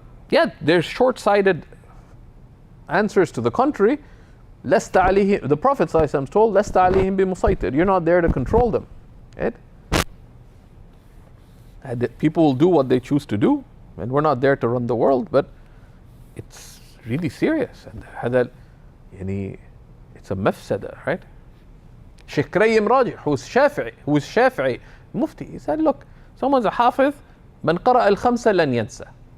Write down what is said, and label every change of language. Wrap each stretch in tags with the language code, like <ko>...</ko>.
<ar>Yeah, there's short-sighted answers to the contrary. لست عليهم,</ar> <en>the Prophet ﷺ told,</en> <ar>لست عليهم بمسيطر.</ar> <en>You're not there to control them. Right? And people will do what they choose to do, and we're not there to run the world, but it's really serious. And</en> <ar>هذا يعني</ar> <en>it's a mafsada, right? Sheikh Krayyim Rajih, who's Shafi'i, Mufti, he said, look, someone's a hafiz, man qara al-khamsa lan yansa.</en>